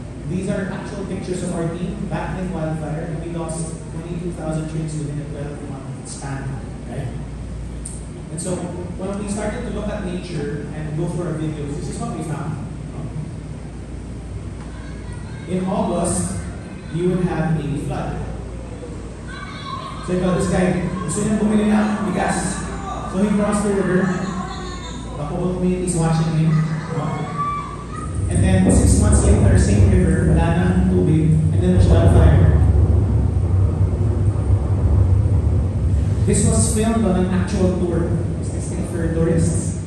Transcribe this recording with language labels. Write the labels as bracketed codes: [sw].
[en] These are actual pictures of our team battling wildfire, and we lost 22,000 trees within a 12-month span. Right? And so, when we started to look at nature and go for our videos, this is what we found. In August, you would have a flood. [tl] So ikaw, [en] this guy, [tl] gusto niya bumili ng bigas. [en] So he crossed the river. The whole community is watching him. And then 6 months later, same river, [tl] wala nang tubig, [en] and then there's wildfire. This was filmed on an actual tour. It's testing for tourists.